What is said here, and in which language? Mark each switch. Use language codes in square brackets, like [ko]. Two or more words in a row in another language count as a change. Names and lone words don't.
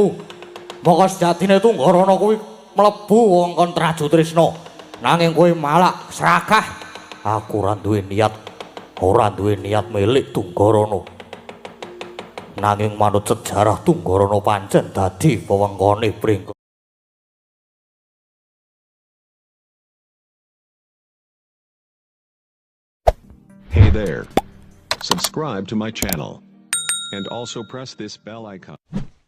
[jv] Maka sejatine Tunggarana kuwi mlebu wewengkon Traju Trisna. Nanging kowe malah serakah. Aku ora duwe niat milik Tunggarana. Nanging manut sejarah Tunggarana pancen dadi wewengkone Pringga. [en] Hey there. Subscribe to my channel. And also press this bell icon.